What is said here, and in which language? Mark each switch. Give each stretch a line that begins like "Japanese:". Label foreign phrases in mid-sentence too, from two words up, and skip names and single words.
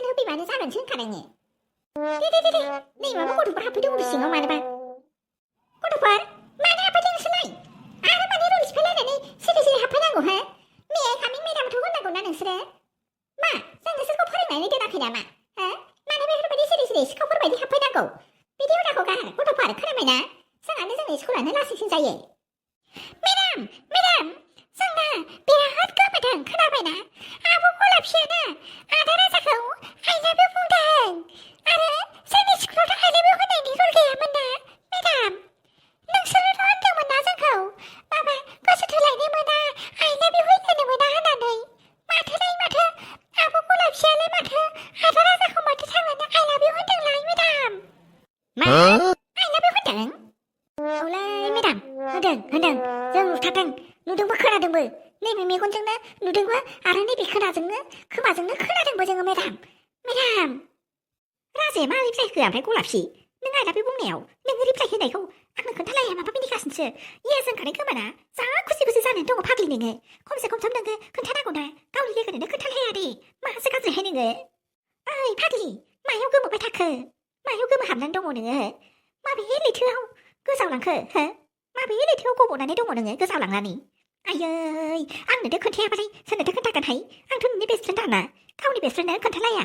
Bodo: होफैबानो जागोनसो होनखादों दे नै माबा गथ'फोर हाबफैदों उर सिङाव मानोबा गथ'फोर मानो हाबफैदों नोंसोरलाय आरो माने रुल सिफायलायनानै सिरि हाबफैनांगौ हो मे कामिं मेडामथ' होननांगौ ना नोंसोरो मा जों नोंसोरखौ फोरोंनानै दोनाखै नामा हो मानो बेफोरबायदि सिरि सिखावफोर बायदि हाबफैनांगौ बिदि हुदाखौ गार गथ'फोर खोनाबायना जोंहानो जोंनि स्कुलानो लासिंसिं जायो मेडाम जोंना बिराद गोमोदों खोनाबायना आब' गलापसियाना आदा राजाखौ
English: I love
Bodo: you बुंदों आरो जोंनि स्कुलावथ' I love you होननायनि रुल गैयामोन ना मेडाम नोंसोरोथ' होनदोंमोन ना जोंखौ माबा गोसो थोलायनो मोना
English: I love you
Bodo: होनलायनो मोना होननानै माथो आब' गलापसियालाय माथो आदा राजाखौ माथो थांनानै
English: I love you
Bodo: होनदोंलाय मेडाम मा
English: I love you
Bodo: होनदों औलै मेडाम होनदों जों नुथारदों नुदोंबो खोनादोंबो नैबे मेगनजोंनो नुदोंबो आरो नैबे खोमाजोंनो खोनादोंबो जोङो मेडाम राजाया मा रिप्लाइ होआ ओमफ्राय गलापसि नों
English: I love you
Bodo: बुंनायाव नोङो रिप्लाइ होनायखौ आंनो खोन्थालाया माबा मिनिगासिनोसो इयो जोंखानाय खोमाना जा खुसि जानानै दङ फाग्लि नोङो खमसे खम नोङो खोन्थानांगौ ना गावनि लोगोनो खोन्थालाया दे मासो गाज्रिहाय नोङो ओइ फाग्लि मायाव गोमोबाय थाखो मायाव गोमोहाबनानै दङ नोङो माबे लैथोआव गोजावलांखो हो माबे लैथोआव गब'नानै दङ नोङो गोजावलांनानै आयै आंनोथ' खोन्थायाबालाय सोरनोथो खोन्थागोनहाय आंथ' नोंनि
English: best friend
Bodo: आंना गावनि बेस्ट फ्रेन्डनो खोन्थालाया